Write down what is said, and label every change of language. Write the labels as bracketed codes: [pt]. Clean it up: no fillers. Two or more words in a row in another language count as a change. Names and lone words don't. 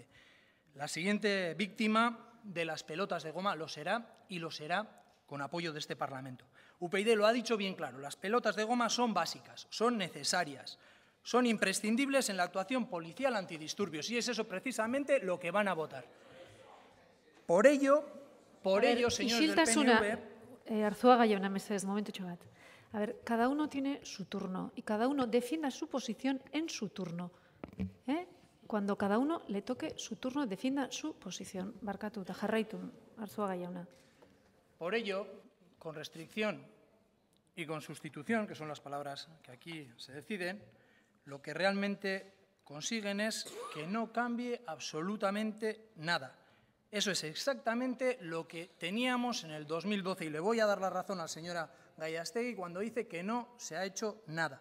[es] La siguiente víctima de las pelotas de goma lo será y lo será con apoyo de este Parlamento. UPyD lo ha dicho bien claro, las pelotas de goma son básicas, son necesarias, son imprescindibles en la actuación policial antidisturbios y es eso precisamente lo que van a votar. Por ello, señores del PNV... [eu] Arzuaga jauna, mesedez, momentutxo bat. [es] A ver, cada uno tiene su turno y cada uno defienda su posición en su turno. Cuando cada uno le toque su turno, defienda su posición. [eu] Barkatu eta jarraitu, Arzuaga jauna. [es] Por ello, con restricción y con sustitución, que son las palabras que aquí se deciden, lo que realmente consiguen es que no cambie absolutamente nada. Eso es exactamente lo que teníamos en el 2012 y le voy a dar la razón a la señora Gallástegui cuando dice que no se ha hecho nada.